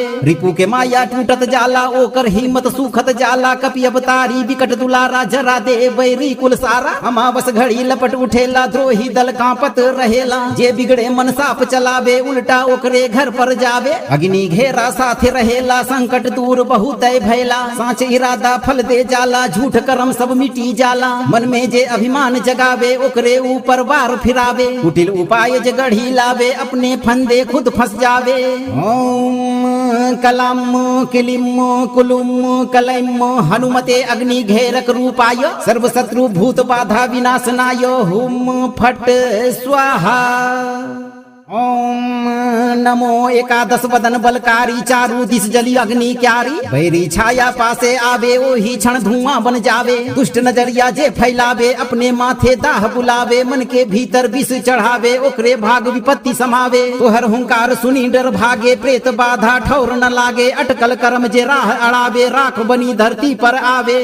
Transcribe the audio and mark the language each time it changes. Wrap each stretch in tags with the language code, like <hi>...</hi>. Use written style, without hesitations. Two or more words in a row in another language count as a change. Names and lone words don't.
<bho>रिपु के माया टूटत जाला, ओकर हिम्मत सुखत जाला, कपि अवतारी विकट दुलारा, जरा दे बैरी कुल सारा, अमावस अमावस घड़ी लपट उठेला द्रोही दल कांपत रहेला जे बिगड़े मन साप चलावे उल्टा ओकरे घर पर जावे अग्नि घेरा साथे रहेला संकट दूर बहुत भैला साँच इरादा फल दे जाला झूठ कर्म सब मिटी जाला मन में जे अभिमान जगावे ओकरे ऊपर वार फिरावे कुटिल उपाय जे गढ़ी लावे अपने फंदे खुद फंस जावे।</bho> <sa>ओम कलम किलिम कुलुम कलैम हनुमते अग्नि घेरक रूपाय सर्व शत्रु भूत बाधा विनाशनाय हुम फट स्वाहा।</sa> <bho>ओम नमो एकादश वदन बलकारी चारु दिस जली अग्नि क्यारी बैरी छाया पासे आवे ओही क्षण धुआं बन जावे दुष्ट नजरिया जे फैलावे अपने माथे दाह बुलावे मन के भीतर विष चढ़ावे ओकरे भाग विपत्ति समावे तोहर हुंकार सुनी डर भागे प्रेत बाधा ठौर न लागे अटकल कर्म जे राह अड़ावे राख बनी धरती पर आवे</bho>